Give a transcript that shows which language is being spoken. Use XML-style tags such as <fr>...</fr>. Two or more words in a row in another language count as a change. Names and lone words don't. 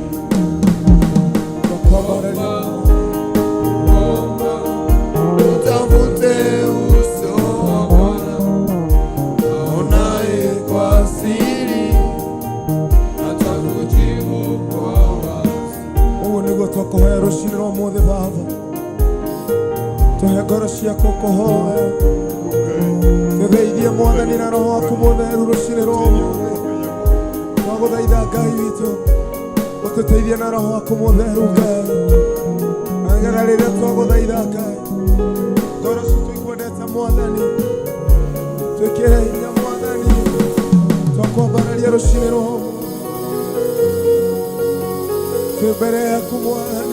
<sw>Utafute uso wa Bwana aonaye kwa siri, atakujibu kwa wazi.</sw> <ki>Ubu niguo twakuhoya ruciinĩ rwa ũmũthĩ Baba, tũhe ngoro ciaku kũhoya, tũtheithie Mwathani na Roho waku Mũtheru ruciinĩ rwa ũmũthĩ. Twagũthaitha Ngai witũ, ũtũteithie na Roho waku Mũtheru Ngai, na nĩgetha rĩrĩa twagũthaitha Ngai, ngoro citũ ikwendete Mwathani, twĩkĩre hinya Mwathani, twakwambararia ruciinĩ rwa ũmũthĩ twĩ mbere yaku Mwathani.</ki>